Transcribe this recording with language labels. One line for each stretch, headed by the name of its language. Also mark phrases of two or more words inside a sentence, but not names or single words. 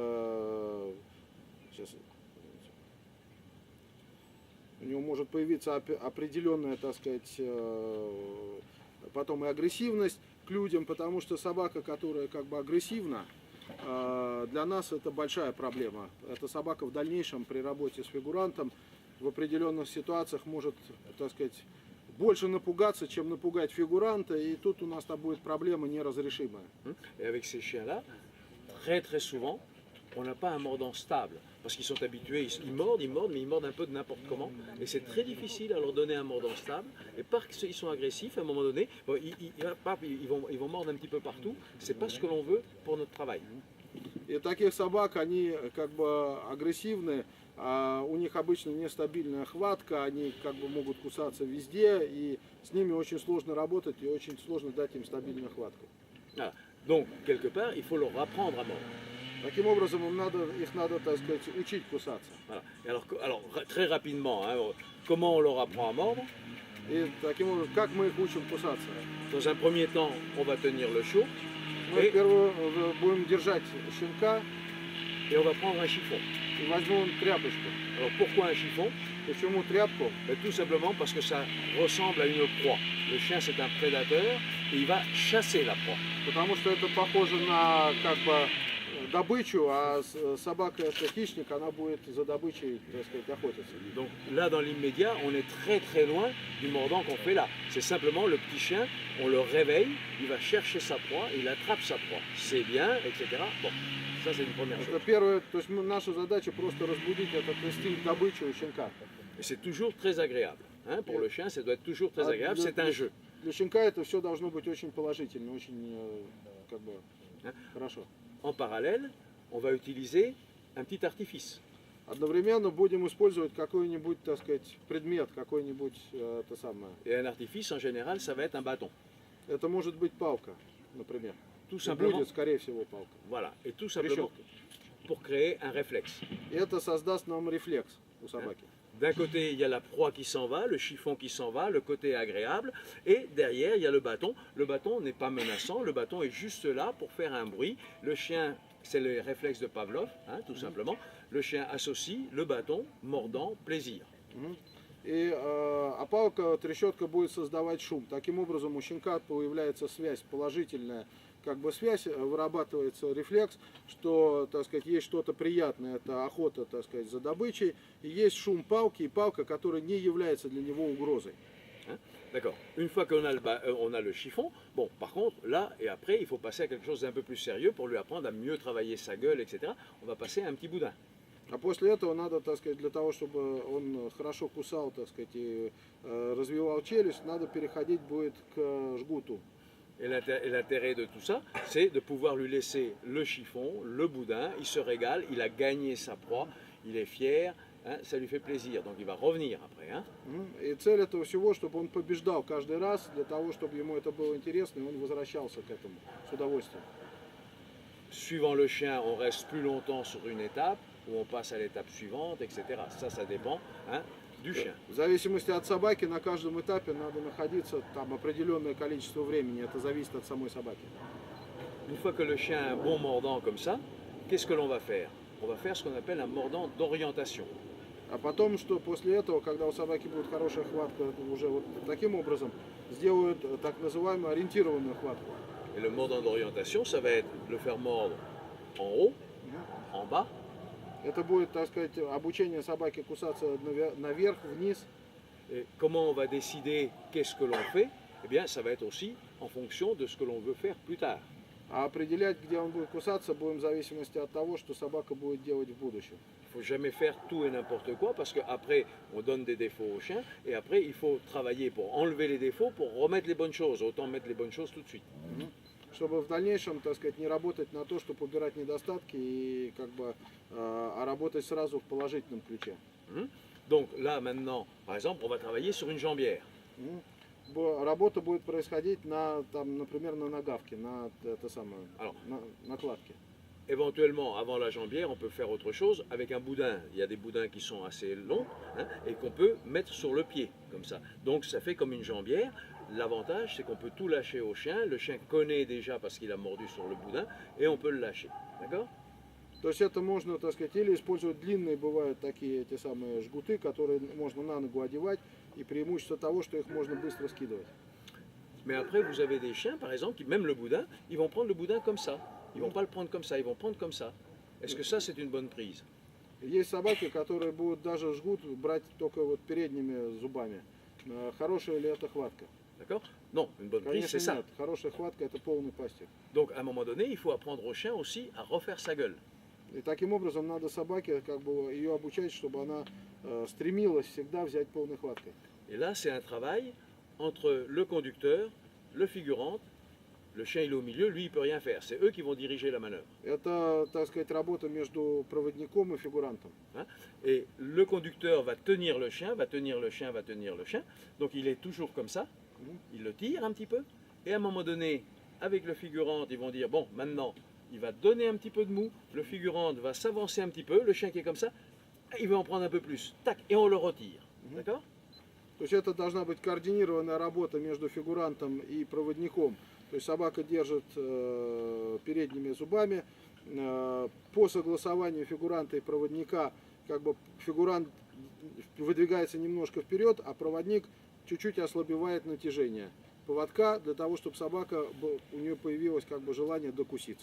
Russian: сейчас, у него может появиться определенная, так сказать, потом и агрессивность к людям, потому что собака, которая как бы агрессивна, для нас это большая проблема. Эта собака в дальнейшем при работе с фигурантом в определенных ситуациях может, так сказать, больше напугаться, чем напугать фигуранта, и тут у нас там будет проблема неразрешимая.
French: Et avec ces chiens-là, très très souvent, on n'a pas un mordant stable. Parce qu'ils sont habitués, ils mordent, mais ils mordent un peu de n'importe comment. Et c'est très difficile à leur donner un mordant stable. Et parce qu'ils sont agressifs, à un moment donné, bon, ils vont mordre un petit peu partout. C'est pas ce que l'on veut pour notre travail.
Russian: И таких собак, они как бы агрессивны, у них обычно нестабильная хватка, они как бы могут кусаться везде, и с ними очень сложно работать, и очень сложно дать им стабильную хватку.
French: Voilà. Donc, quelque part, il faut leur apprendre à mordre.
Russian: Таким образом, их надо, так сказать, учить кусаться.
French: Voilà. Et alors, très rapidement, hein, comment on leur apprend à mordre?
Russian: И таким образом, как мы их учим кусаться?
French: Dans un premier temps, on va tenir le chiot
Russian: Мы первое будем держать щенка
French: et on va prendre un chiffon.
Russian: и возьмем тряпочку.
French: Alors, pourquoi un chiffon?
Russian: Почему тряпку?
French: Tout simplement parce que ça ressemble à une proie. Le chien, c'est un prédateur et il va chasser la proie.
Russian: Потому что это похоже на как бы добычу, а собака это хищник, она будет за добычей, так сказать, охотиться.
French: Donc là, dans l'immédiat, on est très très loin du mordant qu'on fait là. C'est simplement le petit chien, on le réveille, il va chercher sa proie, il attrape sa proie. C'est bien, etc. Bon, ça c'est une première
Russian: Это
French: chose.
Russian: первое, то есть наша задача просто разбудить этот инстинкт добычи у щенка.
French: Et c'est toujours très agréable. Hein, pour le chien, ça doit être toujours très agréable, c'est un jeu.
Russian: Для щенка это все должно быть очень положительно, очень как бы хорошо.
French: En parallèle, on va utiliser un petit artifice.
Russian: Одновременно будем использовать какой-нибудь, так сказать, предмет, какой-нибудь это самое.
French: Et un artifice, en général, ça va être un bâton.
Russian: Это может быть палка. например.
French: Tout
Russian: И
French: simplement,
Russian: будет, скорее всего, палка.
French: voilà, et tout simplement
Russian: Трещотка.
French: pour créer un réflexe.
Russian: И это создаст нам рефлекс у собаки.
French: D'un côté, il y a la proie qui s'en va, le chiffon qui s'en va, le côté agréable, et derrière, il y a le bâton. Le bâton n'est pas menaçant, le bâton est juste là pour faire un bruit. Le chien, c'est le réflexe de Pavlov, hein, tout simplement. Le chien associe le bâton, mordant, plaisir.
Russian: И, а палка, трещотка будет создавать шум. Таким образом, у щенка появляется связь положительная, как бы связь, вырабатывается рефлекс, что, так сказать, есть что-то приятное, это охота, так сказать, за добычей, и есть шум палки, и палка, которая не является для него угрозой.
French: Hein. D'accord. Une fois qu'on a, on a le chiffon, bon, par contre, là et après, il faut passer à quelque chose d'un peu plus sérieux pour lui apprendre à mieux travailler sa gueule, etc. On va passer à un petit boudin.
Russian: А после этого надо, так сказать, для того, чтобы он хорошо кусал, так сказать, и развивал челюсть, надо переходить будет к жгуту.
French: Et l'intérêt de tout ça, c'est de pouvoir lui laisser le chiffon, le boudin, il se régale, il a gagné sa proie, il est fier, hein, ça lui fait plaisir, donc il va revenir après. Hein.
Russian: И цель этого всего, чтобы он побеждал каждый раз, для того, чтобы ему это было интересно, и он возвращался к этому с удовольствием.
French: Suivant le chien, on reste plus longtemps sur une étape, ou on passe à l'étape suivante, etc. Ça dépend, hein, du chien.
Russian: В зависимости от собаки, на каждом этапе надо находиться там определенное количество времени. Это зависит от самой собаки.
French: Une fois que le chien a un bon mordant comme ça, qu'est-ce que l'on va faire? On va faire ce qu'on appelle un mordant d'orientation.
Russian: А потом, что после этого, когда у собаки будет хорошая хватка, уже вот таким образом сделают так называемую ориентированную хватку.
French: Et le mordant d'orientation, ça va être le faire mordre en haut, en bas,
Russian: Это будет, так сказать, обучение собаки кусаться наверх, вниз.
French: et comment on va décider qu'est-ce que l'on fait? Eh bien, ça va être aussi en fonction de ce que l'on veut faire plus tard.
Russian: А определять, где он будет кусаться, будем в зависимости от того, что собака будет делать в будущем.
French: Il ne faut jamais faire tout et n'importe quoi parce qu'après, on donne des défauts au chien et après, il faut travailler pour enlever les défauts, pour remettre les bonnes choses. Autant mettre les bonnes choses tout de suite.
Russian: Чтобы в дальнейшем, так сказать, не работать на то, чтобы убирать недостатки, и как бы, а работать сразу в положительном ключе.
French: Donc là, maintenant, par exemple, on va travailler sur une jambière.
Russian: Работа будет происходить на, там, например, на нагавке, на это самое,
French: Alors.
Russian: на накладке.
French: Éventuellement, avant la jambière, on peut faire autre chose avec un boudin. Il y a des boudins qui sont assez longs, hein, et qu'on peut mettre sur le pied, comme ça. Donc ça fait comme une jambière. L'avantage, c'est qu'on peut tout lâcher au chien. Le chien connaît déjà parce qu'il a mordu sur le boudin, et on peut le lâcher. D'accord?
Russian: То есть это можно, так сказать, или использовать длинные, бывают такие эти самые жгуты, которые можно на ногу одевать, и преимущество того, что их можно быстро скидывать.
French: Mais après, vous avez des chiens, par exemple, qui, même le boudin, ils vont prendre le boudin comme ça. Ils ne vont pas le prendre comme ça, ils vont prendre comme ça. Est-ce que ça, c'est une bonne prise?
Russian: Есть собаки, которые будут даже жгут брать только вот передними зубами. Хорошая ли это хватка?
French: D'accord? Non, une bonne prise, c'est
Russian: Конечно
French: ça.
Russian: нет. Хорошая хватка это полный пастик.
French: Donc, à un moment donné, il faut apprendre au chien aussi à refaire sa gueule.
Russian: И таким образом надо собаке как бы ее обучать, чтобы она стремилась всегда взять полной хваткой.
French: Et là, c'est un travail entre le conducteur, le figurant. Le chien, il est au milieu, lui, il ne peut rien faire. C'est eux qui vont diriger la manœuvre.
Russian: Это, так сказать, работа между проводником и фигурантом.
French: Hein. Et le conducteur va tenir le chien, va tenir le chien, va tenir le chien. Donc, il est toujours comme ça. Il le tire un petit peu. Et à un moment donné, avec le figurant, ils vont dire, bon, maintenant, il va donner un petit peu de mou. Le figurant va s'avancer un petit peu. Le chien qui est comme ça, il va en prendre un peu plus. Tac, et on le retire. D'accord?
Russian: То есть это должна быть координированная работа между фигурантом и проводником. То есть собака держит передними зубами. По согласованию фигуранта и проводника, как бы фигурант выдвигается немножко вперед, а проводник чуть-чуть ослабевает натяжение поводка для того, чтобы собака, у нее появилось как бы желание докуситься.